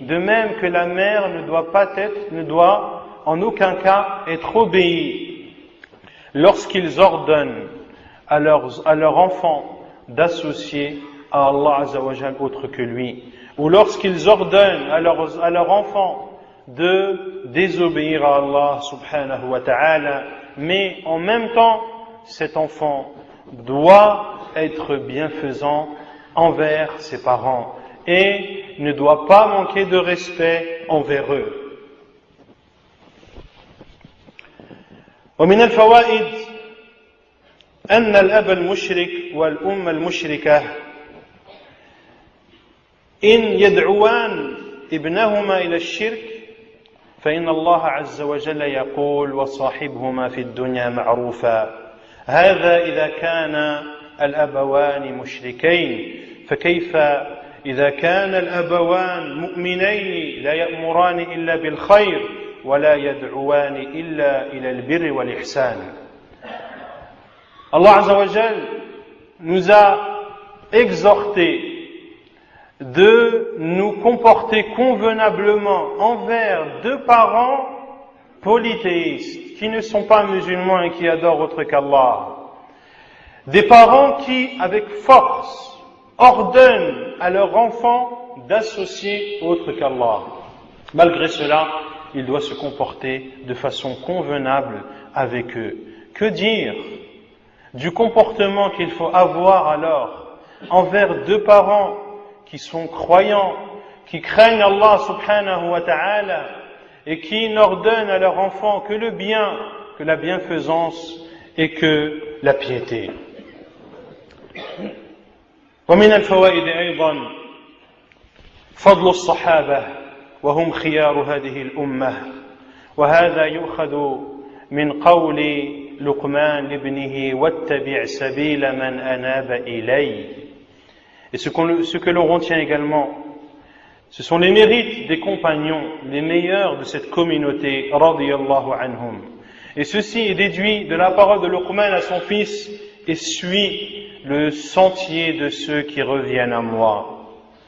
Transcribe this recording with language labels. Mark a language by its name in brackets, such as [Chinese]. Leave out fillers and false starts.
[French] De même que la mère ne doit en aucun cas être obéie lorsqu'ils ordonnent à leur enfant d'associer à Allah Azza wa Jal autre que lui, ou lorsqu'ils ordonnent à leur enfant de désobéir à Allah subhanahu wa ta'ala, mais en même temps, cet enfant doit être bienfaisant envers ses parents et ne doit pas manquer de respect envers eux. [Arabic] ومن الفوائد أن الأب المشرك والأم المشركة إن يدعوان ابنهما إلى الشرك فإن الله عز وجل يقول: وصاحبهما في الدنيا معروفا. هذا إذا كان الأبوان مشركين، فكيف إذا كان الأبوان مؤمنين لا يأمران إلا بالخير ولا يدعوان إلا إلى البر والإحسان. [French] Allah Azza wa Jal nous a exhortés de nous comporter convenablement envers deux parents polythéistes qui ne sont pas musulmans et qui adorent autre qu'Allah. Des parents qui, avec force, ordonnent à leurs enfants d'associer autre qu'Allah. Malgré cela, il doit se comporter de façon convenable avec eux. Que dire du comportement qu'il faut avoir alors envers deux parents qui sont croyants, qui craignent Allah subhanahu wa ta'ala et qui n'ordonnent à leurs enfants que le bien, que la bienfaisance et que la piété. [Arabic] ومن الفوائد أيضا فضل الصحابة وهم خيار هذه الأمة وهذا يؤخذ من قول لقمان لابنه واتبع سبيل من أناب إلي. [French] Et ce que l'on retient également, ce sont les mérites des compagnons, les meilleurs de cette communauté, radiyallahu anhum. Et ceci est déduit de la parole de Luqman à son fils, et suis le sentier de ceux qui reviennent à moi.